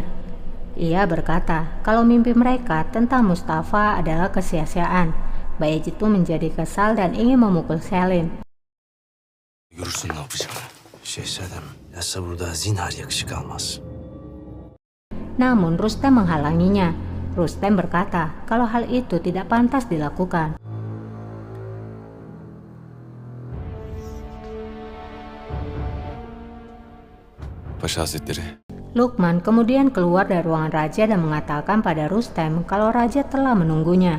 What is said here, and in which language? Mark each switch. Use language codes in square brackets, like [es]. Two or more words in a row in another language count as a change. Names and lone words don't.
[id] Ia berkata kalau mimpi mereka tentang Mustafa adalah kesia-siaan. Bayezid pun menjadi kesal dan ingin memukul Selim. [tr] Görürsün ne yapacağım. Şehzadem, yasa burada zinhar yakışık almaz. [id] Namun Rustem menghalanginya. Rustem berkata kalau hal itu tidak pantas dilakukan. [tr] Paşa Hazretleri, [id] Lukman kemudian keluar dari ruangan raja dan mengatakan pada Rustem kalau raja telah menunggunya.